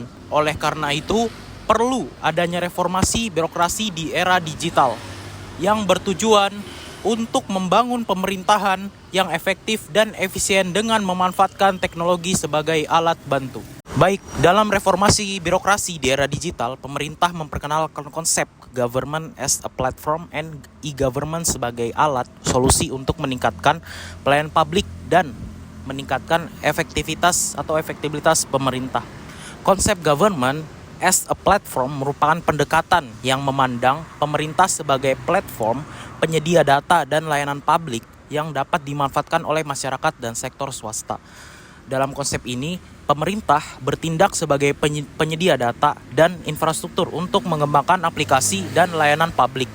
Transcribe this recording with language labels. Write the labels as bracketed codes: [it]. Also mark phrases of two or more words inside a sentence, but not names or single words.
[id] Oleh karena itu, perlu adanya reformasi birokrasi di era digital yang bertujuan untuk membangun pemerintahan yang efektif dan efisien dengan memanfaatkan teknologi sebagai alat bantu. Baik, dalam reformasi birokrasi di era digital, pemerintah memperkenalkan konsep [en] government as a platform and e-government [id] sebagai alat solusi untuk meningkatkan pelayanan publik dan meningkatkan efektivitas pemerintah. Konsep [en] government as a platform [id] merupakan pendekatan yang memandang pemerintah sebagai platform penyedia data dan layanan publik yang dapat dimanfaatkan oleh masyarakat dan sektor swasta. Dalam konsep ini, pemerintah bertindak sebagai penyedia data dan infrastruktur untuk mengembangkan aplikasi dan layanan publik.